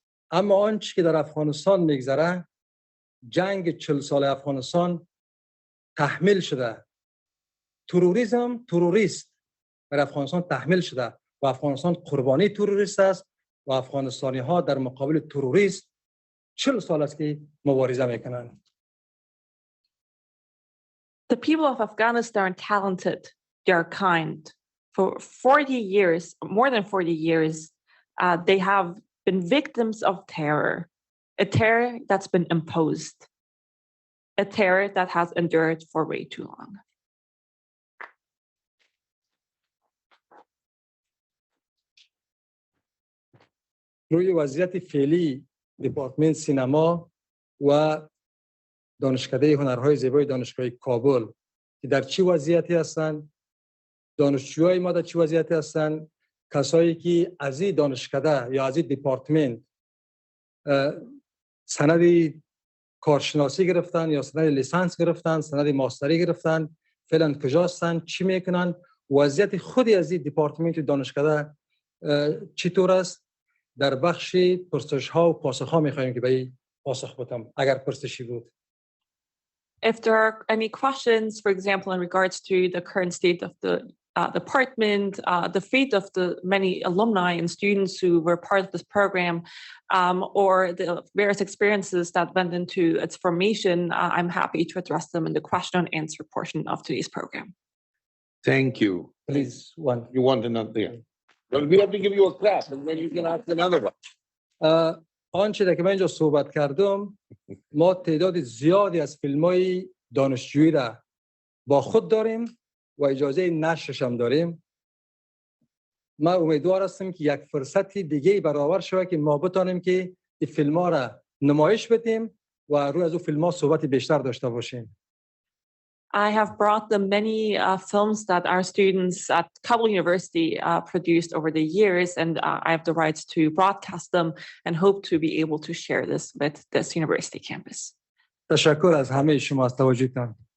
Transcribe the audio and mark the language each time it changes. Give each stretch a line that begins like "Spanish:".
Persian: اما آنچه که در افغانستان میگذره، جنگ 40 سال افغانستان تحمیل شده. تروریست در افغانستان تحمیل شده و افغانستان قربانی تروریست است و افغانستانی ها در مقابل تروریست 40 سال است که مبارزه میکنند.
English: The people of Afghanistan are talented, they are kind. For 40 years, more than 40 years, they have been victims of terror, a terror that's been imposed, a terror that has endured for way too long.
Persian: روی وضعیت فعلی دپارتمنت سینما و دانشکده هنرهای زیبای دانشگاه کابل که در چی وضعیتی هستند، دانشجوهای ما در چی وضعیتی هستند، کسایی که از این دانشکده یا از این دپارتمنت سند کارشناسی گرفتن یا سند لیسانس گرفتن، سند ماستری گرفتن، فعلا کجا هستند، چی میکنن، وضعیت خودی از این دپارتمنت دانشکده چطور است. در بخش پرسش ها و پاسخ ها میخوایم که به این پاسخ بدم اگر پرسشی بود.
English: If there are any questions, for example, in regards to the current state of the department, the fate of the many alumni and students who were part of this program, or the various experiences that went into its formation, I'm happy to address them in the question and answer portion of today's program. Thank you. Please, one. You want another? Yeah. Well, we have to give you a clap and then you can ask another one.
Persian: آنچه که من اینجا صحبت کردم، ما تعداد زیادی از فیلم‌های دانشجویی را با خود داریم و اجازه نشرش هم داریم. من امیدوار هستم که یک فرصتی دیگه برابر شود که ما بتونیم که این فیلم‌ها را نمایش بدیم و روی از اون فیلم‌ها صحبت بیشتر داشته باشیم.
English: I have brought the many films that our students at Kabul University produced over the years, and I have the rights to broadcast them and hope to be able to share this with this university campus.
Persian: تشکر از همه شما از توجهتان.